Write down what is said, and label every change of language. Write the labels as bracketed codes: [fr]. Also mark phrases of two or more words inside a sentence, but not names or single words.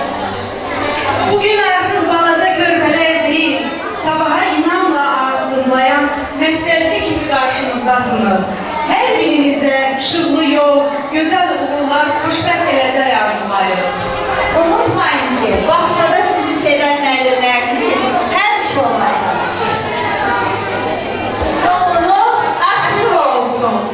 [tr] Bugün artık balaca körpeler değil, sabaha inanla adımlayan mektepli gibi karşınızdasınız. Her birinize şıklı yol, güzel uğurlar, [az] xoşbəxt gələcək arzulayırıq. Unutmayın ki, bağçada sizi seven müəllimləriniz həmişə olacaq. Yolunuz açıq olsun.